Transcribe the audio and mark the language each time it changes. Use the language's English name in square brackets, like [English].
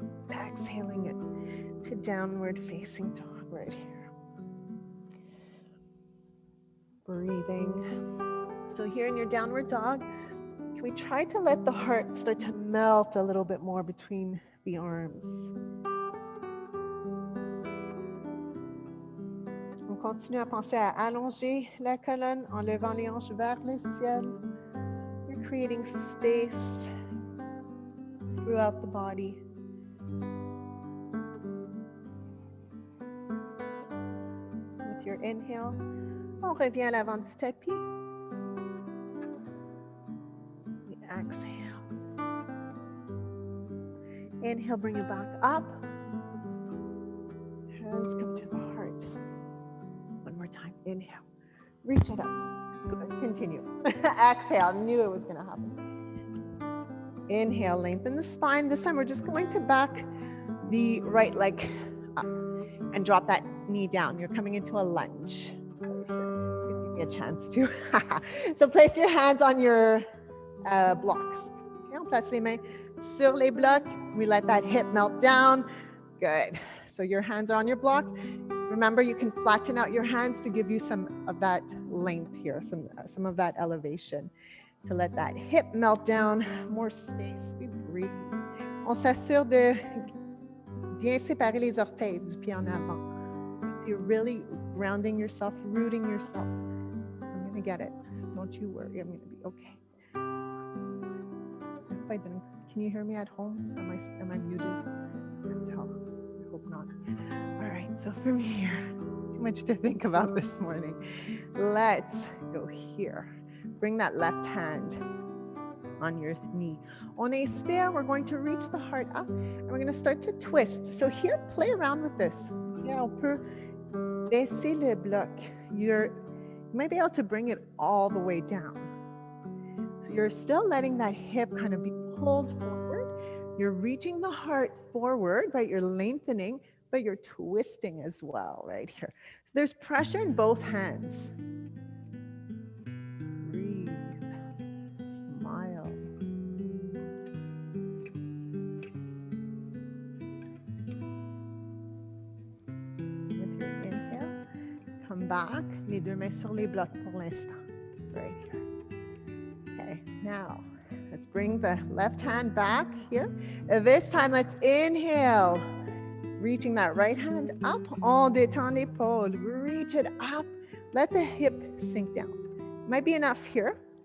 [English] Exhaling it to downward facing dog right here. Breathing. So here in your downward dog, can we try to let the heart start to melt a little bit more between the arms? [French] On continue à penser à allonger la colonne en levant les hanches vers le ciel. [English] You're creating space throughout the body. With your inhale, [French] on revient à l'avant du tapis. [English] We exhale. Inhale, bring it back up. Hands come to the heart. One more time. Inhale. Reach it up. Good. Continue. Exhale. Knew it was going to happen. Inhale, lengthen the spine. This time we're just going to back the right leg up and drop that knee down. You're coming into a lunge. Give me a chance to. So place your hands on your blocks. [French] Okay, on place les mains sur les blocs. [English] We let that hip melt down. Good. So your hands are on your block. Remember, you can flatten out your hands to give you some of that length here, some of that elevation. To let that hip melt down, more space. We breathe. [French] On s'assure de bien séparer les orteils du pied en avant. [English] You're really grounding yourself, rooting yourself. I'm going to get it. Don't you worry. I'm going to be okay. I didn't. Can you hear me at home? Am I muted? I hope not. All right. So from here, too much to think about this morning. Let's go here. Bring that left hand on your knee. [French] On expire, [English] we're going to reach the heart up and we're going to start to twist. So here, play around with this. [French] Yeah, on peut baisser le bloc. [English] You might be able to bring it all the way down. So you're still letting that hip kind of be pulled forward. You're reaching the heart forward, right? You're lengthening, but you're twisting as well right here. There's pressure in both hands. Breathe. Smile. With your inhale, come back. [French] Les deux mains sur les blocs pour l'instant. [English] Right here. Okay, now let's bring the left hand back here. This time, let's inhale. Reaching that right hand up. [French] On détend l'épaule. [English] Reach it up. Let the hip sink down. Might be enough here.